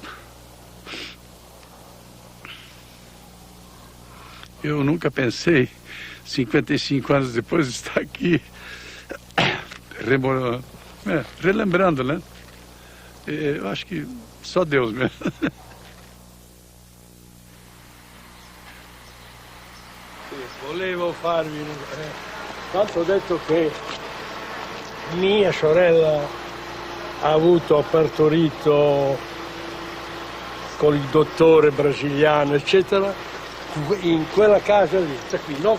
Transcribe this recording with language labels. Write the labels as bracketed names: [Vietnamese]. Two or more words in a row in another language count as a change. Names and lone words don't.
[Portuguese] Eu nunca pensei, 55 anos depois, de estar aqui, relembrando, né? Eu acho que só Deus mesmo. [Italian] Volevo farvi, tanto ho detto che mia sorella ha partorito con il dottore brasiliano, eccetera, in quella casa lì, cioè qui, no?